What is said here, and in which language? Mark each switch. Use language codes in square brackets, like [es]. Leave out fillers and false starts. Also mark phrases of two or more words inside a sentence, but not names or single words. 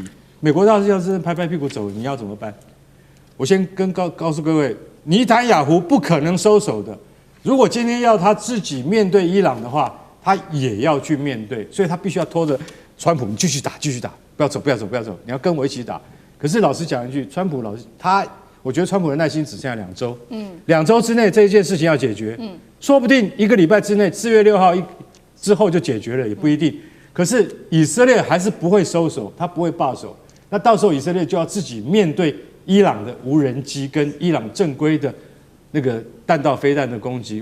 [zh] 美國要是拍拍屁股走，你要怎麼辦？我先告訴各位，尼坦雅胡不可能收手的。如果今天要他自己面對伊朗的話，他也要去面對，所以他必須要拖着川普，你繼續打，不要走，你要跟我一起打。可是老實講一句，我覺得川普的耐心只剩下2周，2周之內這一件事情要解決，說不定1個禮拜之內，4月6號之後就解決了，也不一定。可是以色列還是不會收手，他不會罷手。那到時候以色列就要自己面對伊朗的無人機跟伊朗正規的那個彈道飛彈的攻擊。